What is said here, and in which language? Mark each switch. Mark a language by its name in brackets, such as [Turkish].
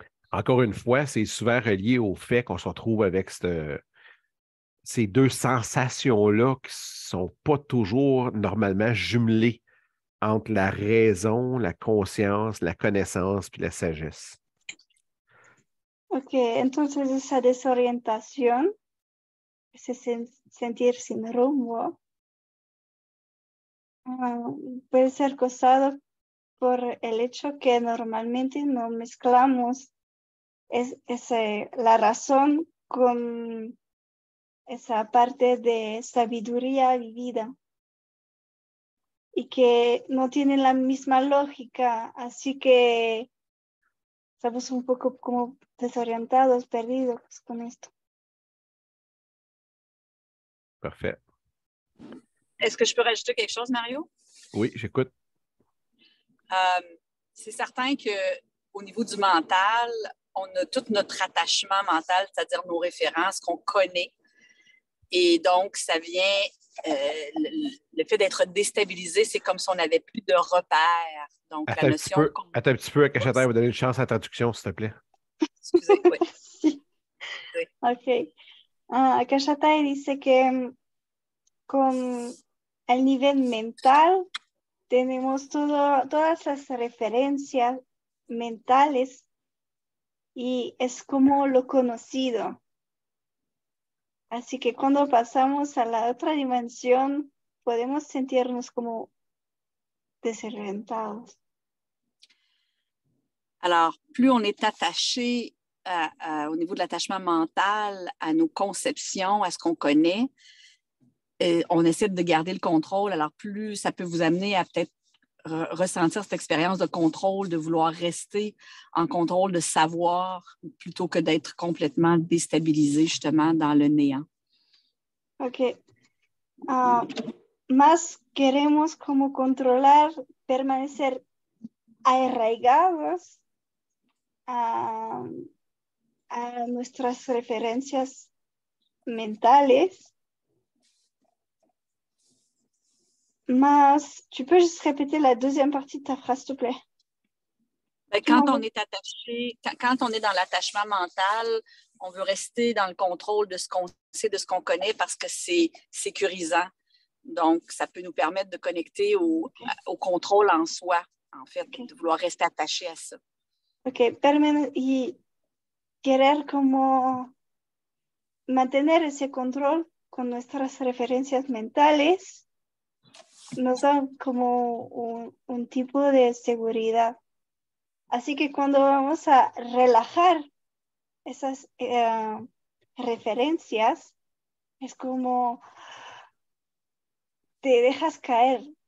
[French] Encore une fois, c'est souvent relié au fait qu'on se retrouve avec ces deux sensations-là qui ne sont pas toujours normalement jumelées entre la raison, la conscience, la connaissance puis la sagesse. [Spanish] Ok, entonces esa desorientación, ese sentir sin rumbo, puede ser causado por el hecho que normalmente no mezclamos la razón con esa parte de sabiduría vivida y que no tienen la misma lógica, así que estamos un poco como desorientados, perdidos con esto. [French] Parfait. Est-ce que je peux rajouter quelque chose, Mario? Oui, j'écoute. C'est certain qu'au niveau du mental, on a tout notre attachement mental, c'est-à-dire nos références qu'on connaît. Et donc, ça vient, le fait d'être déstabilisé, c'est comme si on n'avait plus de repères. Donc, Attends la notion... Attends un petit peu, Akashatay, va donner une chance à la traduction, s'il te plaît. Excusez, oui. [Spanish] Sí. Sí. Ok. Akashatay dice que con el nivel mental tenemos todas las referencias mentales y es como lo conocido. Así que cuando pasamos a la otra dimensión, podemos sentirnos como desorientados. [French] Alors, plus on est attaché au niveau de l'attachement mental à nos conceptions, à ce qu'on connaît, on essaie de garder le contrôle. Alors, plus ça peut vous amener à peut-être ressentir cette expérience de contrôle, de vouloir rester en contrôle, de savoir, plutôt que d'être complètement déstabilisé justement dans le néant. Ok. [Spanish] Más queremos como controlar, permanecer arraigados a nuestras referencias mentales. [French] Mas, tu peux juste répéter la deuxième partie de ta phrase, s'il te plaît? Quand on est attaché, quand on est dans l'attachement mental, on veut rester dans le contrôle de ce qu'on sait, de ce qu'on connaît parce que c'est sécurisant. Donc, ça peut nous permettre de connecter au contrôle en soi, en fait, de vouloir rester attaché à ça. [Spanish] Ok, y querer como mantener ese control con nuestras referencias mentales nos da como un tipo de seguridad. Así que cuando vamos a relajar esas referencias, es como te dejas caer.